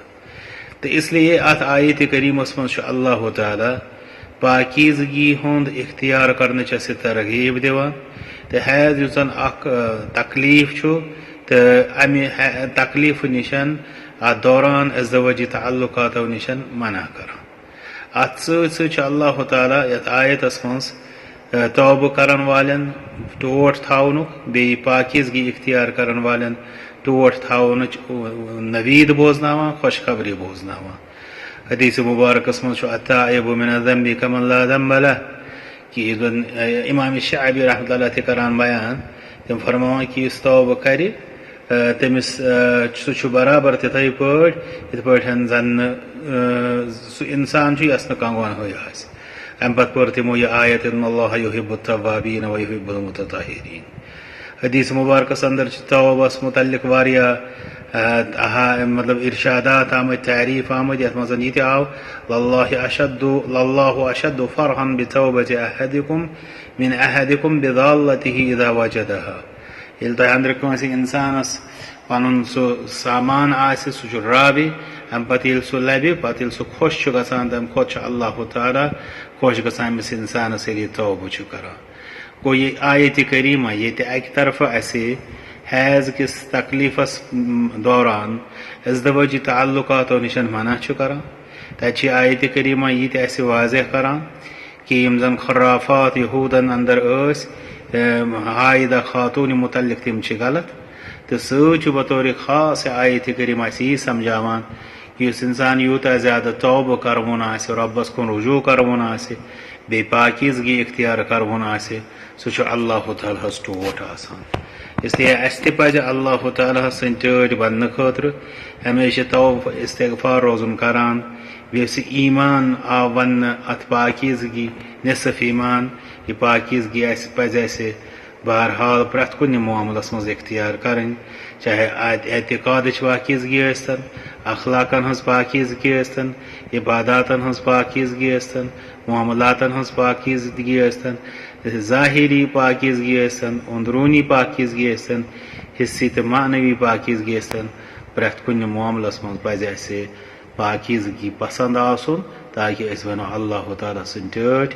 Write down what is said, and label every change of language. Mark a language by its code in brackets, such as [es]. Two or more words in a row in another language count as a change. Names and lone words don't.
[ur] تو اس لیے [ks] ات آیت کریمس من اللہ تعالی پاکیزگی ہند اختیار [ur] کرنے سے [ks] ترغیب دیوان تو حیض یس زن اخ تکلیف تو امہ تکلیف نشن ات دوران ازدواجی تعلقاتو نشن منع کران. ات ست اللہ تعالیٰ یت آیتس مز توبہ کرن والن ٹوٹ تھونک بی پاکیزگی اختیار کرن والن ٹوٹ تھونچ نوید بوزناوان خوشخبری بوزناوان. حدیث مبارکس مز [ar] التائب من الذنب کمن لا ذنب له [ks] کہ امام شعبی [ar] رحمۃ اللہ [ks] تہ کران بیان تم فرماوان کہ اس توبہ کرِ تمس سہ برابر تتھے پٲٹھۍ یتھ پٲٹھۍ زن سہ انسان یس نہ کانٛہہ گۄنہٕے آسہِ. امہ پتہٕ پٔر تمو یہ آیت [ar] ان اللہ یحب التوابین و یحب المتطہرین. [ks] حدیث مبارکس اندر توبس متعلق واریاہ مطلب ارشادات آمد تعریف آمد یت مز یہ آو [ar] للہ اشد فرحا بتوبۃ احدکم من احدکم بضالته اذا وجدها. [ks] یل تہ اندر کٲنٛسہِ انسانس پنن سہ سامان آسہِ سہ چھُ رابہِ امہ پتہٕ ییٚلہِ سُہ لبہِ پتہٕ ییٚلہِ سُہ خۄش چھُ گژھان تمہِ کھۄتہٕ چھُ اللہ تعالیٰ خۄش گژھان أمِس انسانس ییٚلہِ یہِ توبہٕ چھُ کران. گوٚو یہ آیتِ کریمہ ییٚتہِ اکہِ طرفہٕ اسہِ حیض کس تکلیفس دوران ازدواجی تعلقاتو نشن منع چھُ کران تتہِ آیتِ کریمہ یہ تہ اسہِ واضح کران کہ یم زن خرافات یہودن اندر ٲسۍ حائدہ خاتون متعلق تم غلط تو ست بطور خاص آیت کریم یہ سمجھاوان کہ اس انسان یوتہ زیادہ توبہ کرون آسہ ربس کن رجوع کرون آسہ بے پاکیزگی اختیار کرون آسہ سہ اللہ تعالیٰ ٹوٹ آسان. [ur] اس لیے [ks] اس تہ پزِ اللہ تعالیٰ سن ٹٲٹھۍ بننے خاطر ہمیشہ توبہ استغفار روزن کران. بیٚیہِ ایمان آو ون ات پاکیزگی نصف ایمان یہ پاکیزگی پزِ اسہِ بہرحال پرٛٮ۪تھ کُنہِ معاملس منٛز اختیار کرٕنۍ چاہے اعتقادٕچ پاکیزگی ٲسۍتن اخلاقن ہٕنٛز پاکیزگی ٲسۍتن عباداتن ہٕنٛز پاکیزگی ٲسۍتن معاملاتن ہٕنٛز پاکیزگی ٲسۍتن ظٲہری پاکیزگی ٲسۍتن اندروٗنی پاکیزگی ٲسۍتن حصی تہٕ معنوی پاکیزگی ٲسۍتن پرٛٮ۪تھ کُنہِ معاملس منٛز پزِ اسہِ پاکیزگی پسند آسن تاکہ أسۍ ونو اللہ تعالیٰ سٕنٛدۍ ٹٲٹھۍ.